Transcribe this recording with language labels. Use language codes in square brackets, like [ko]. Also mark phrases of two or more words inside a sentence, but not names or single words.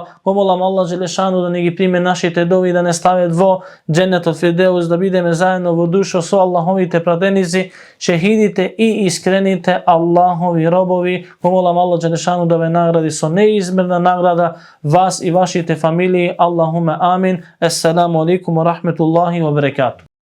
[mk] Го молам [ar] الله جل شأنه [mk] да ни ги приме нашите дови, да не ставят во Дженнетот Фирдеус, да бидеме заедно во душо со Аллаховите пратеници, шехидите и искрените Аллахови робови. Го молам [ar] الله جل شأنه [mk] да ве награди со неизмерна награда, вас и вашите фамилии. [ar] اللهم آمين. السلام عليكم ورحمة الله وبركاته.